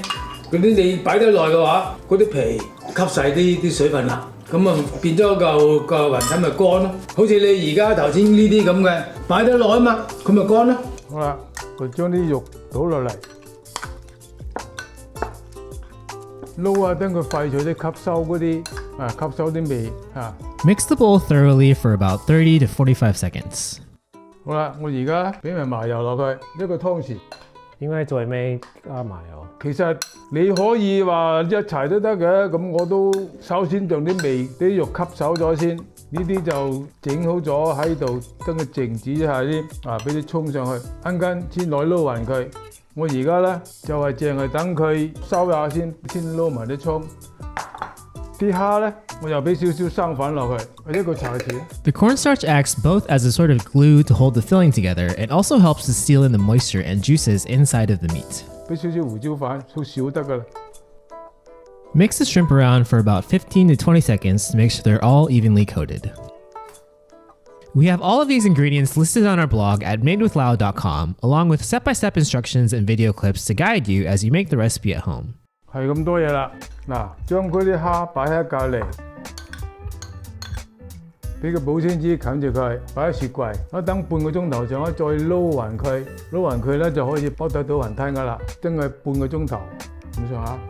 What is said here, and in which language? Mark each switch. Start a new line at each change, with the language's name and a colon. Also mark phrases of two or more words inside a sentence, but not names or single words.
Cantonese: 嗰啲你擺得耐嘅話，嗰啲皮吸晒啲水分啦，咁啊變咗嚿雲吞咪乾咯。好似你而家頭先呢啲咁嘅，擺得耐啊嘛，佢咪乾咯。好啦，我將啲肉倒落嚟，撈啊，等佢快脆啲吸收嗰啲吸收啲味啊。
English: Mix the bowl thoroughly for about 30 to 45 seconds.
Cantonese: 好啦，我而家俾埋麻油落去1個湯匙。點解最尾加麻油？其實你可以話一齊都得嘅，咁我都首先將啲味啲肉吸收咗先，呢啲就整好咗喺度，等佢靜止一下先，俾啲葱上去，陣間先來撈勻佢。我而家咧就係淨係等佢收下先撈埋啲葱。啲蝦咧，我又俾少少生粉落去，1個茶匙。
English: The cornstarch acts both as a sort of glue to hold the filling together and also helps to seal in the moisture and juices inside of the meat.
Cantonese: 俾少少胡椒粉，好少得噶啦。
English: Mix the shrimp around for about 15 to 20 seconds to make sure they're all evenly coated. We have all of these ingredients listed on our blog at madewithlao.com, along with step-by-step instructions and video clips to guide you as you make the recipe at home.
Cantonese: 係咁多嘢啦，嗱，將嗰啲蝦擺喺隔離，俾個保鮮紙冚住佢，擺喺雪櫃，等半個鐘頭上再撈勻佢，撈勻佢咧就可以煲得到雲吞噶啦，蒸佢半個鐘頭咁上下。